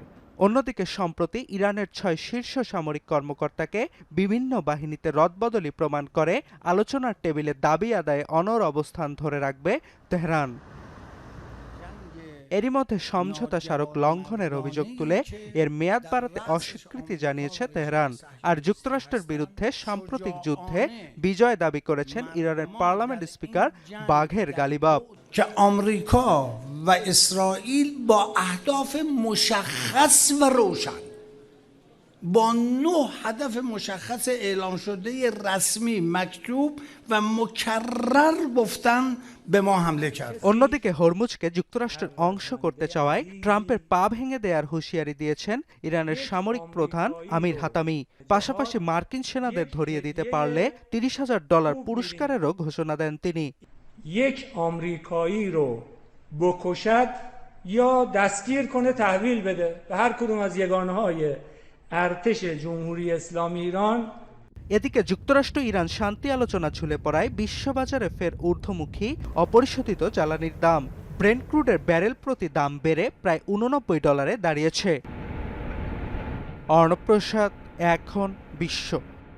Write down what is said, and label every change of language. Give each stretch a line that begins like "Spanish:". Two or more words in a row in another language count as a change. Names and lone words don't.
Bangla: অন্যদিকে সম্প্রতি ইরানের ৬ শীর্ষ সামরিক কর্মকর্তাকে বিভিন্ন বাহিনীতে রদবদলি প্রমাণ করে আলোচনার টেবিলে দাবি আদায়ে অনড় অবস্থান ধরে রাখবে তেহরান। এরই মধ্যে সমঝোতা স্মারক লঙ্ঘনের অভিযোগ তুলে এর মেয়াদ বাড়াতে অস্বীকৃতি জানিয়েছে তেহরান। আর যুক্তরাষ্ট্রের বিরুদ্ধে সাম্প্রতিক যুদ্ধে বিজয় দাবি করেছেন ইরানের পার্লামেন্ট স্পিকার বাঘের গালিবাফ।
Persian: که آمریکا و اسرائیل با اهداف مشخص و روشن با 9 هدف مشخص اعلام شده رسمی مکتوب و مکرر گفتن به ما حمله کرد।
Bangla: অন্যদিকে হরমুজকে যুক্তরাষ্ট্রের অংশ করতে চাওয়ায় ট্রাম্পের পা ভেঙে দেওয়ার হুঁশিয়ারি দিয়েছেন ইরানের সামরিক প্রধান আমির হাতামি। পাশাপাশি মার্কিন সেনাদের ধরিয়ে দিতে পারলে $৩০,০০০ পুরস্কারেরও ঘোষণা দেন তিনি।
Persian: یک آمریکایی رو بکشد یا دستگیر کنه تحویل بده به هر کدوم از یگانه‌های ارتش جمهوری اسلامی ایران।
Bangla: এদিকে যুক্তরাষ্ট্র ইরান শান্তি আলোচনা ঝুলে পড়ায় বিশ্ববাজারে ফের ঊর্ধ্বমুখী অপরিশোধিত জ্বালানির দাম। ব্রেন্ট ক্রুডের ব্যারেল প্রতি দাম বেড়ে প্রায় $89 দাঁড়িয়েছে। অর্ণব প্রসাদ, এখন বিশ্ব।